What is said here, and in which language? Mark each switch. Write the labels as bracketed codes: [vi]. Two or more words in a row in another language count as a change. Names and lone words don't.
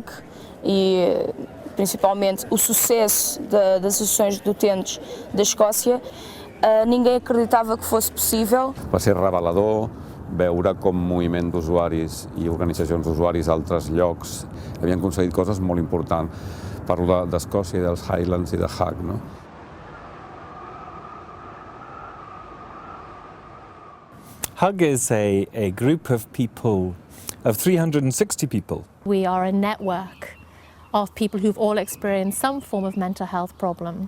[pt] e principalmente o sucesso das associações de utentes da Escócia, ninguém acreditava que fosse possível. [ca] Va ser revelador veure com moviment d'usuaris i organitzacions d'usuaris a altres llocs havien aconseguit coses molt importants. Parlo d'Escòcia i dels Highlands i de HUG, no? [en] HUG is a group of people, of 360 people. We are a network of people who've all experienced some form of mental health problem.